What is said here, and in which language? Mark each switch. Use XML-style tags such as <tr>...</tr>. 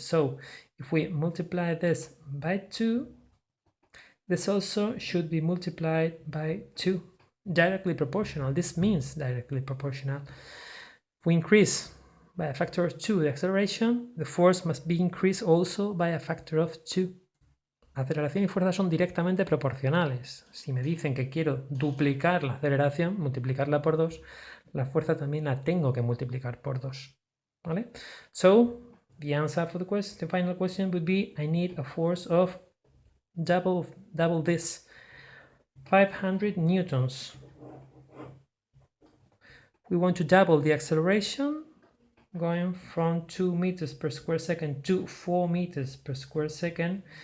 <en>So if we multiply this by 2, this also should be multiplied by 2. Directly proportional. This means directly proportional. If we increase by a factor of 2 the acceleration, the force must be increased also by a factor of 2.</en> <es>Aceleración y fuerza son directamente proporcionales. Si me dicen que quiero duplicar la aceleración, multiplicarla por 2, la fuerza también la tengo que multiplicar por 2. ¿Vale?</es> <en>So, the answer for the final question would be: I need a force of double this, 500 newtons. We want to double the acceleration, going from 2 meters per square second to 4 meters per square second.</en>